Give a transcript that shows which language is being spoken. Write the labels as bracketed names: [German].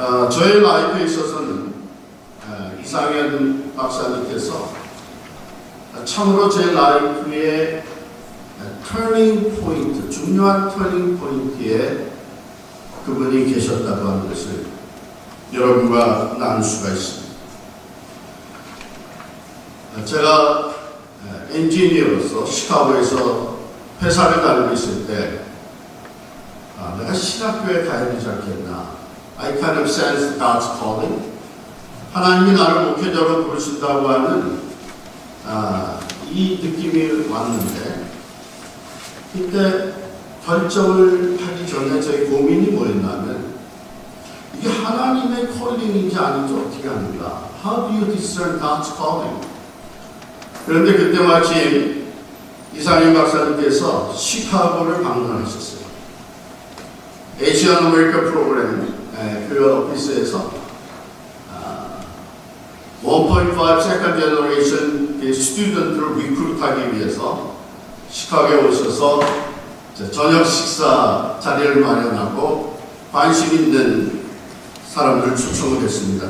[Korean] 저의 라이프에 있어서는 이상현 박사님께서 참으로 제 라이프의 터닝 포인트, 중요한 터닝 포인트에 그분이 계셨다고 하는 것을 여러분과 나눌 수가 있습니다. 제가 엔지니어로서 시카고에서 회사를 다니고 있을 때 내가 신학교에 가야 되지 않겠나. [English] I kind of sensed God's calling. [Korean] 하나님이 나를 목회자로 부르신다고 하는 이 느낌이 왔는데, 이때 결정을 하기 전에 저희 고민이 뭐였냐면 이게 하나님의 콜링인지 아닌지 어떻게 합니까? [English] How do you discern God's calling? [Korean] 그런데 그때 마침 이상윤 박사님께서 시카고를 방문하셨어요. 에이시안 아메리카 프로그램 교회 오피스에서 1.5 second generation 스튜던트를 리크루트하기 위해서 시카고에 오셔서 저녁 식사 자리를 마련하고 관심 있는 사람들을 초청을 했습니다.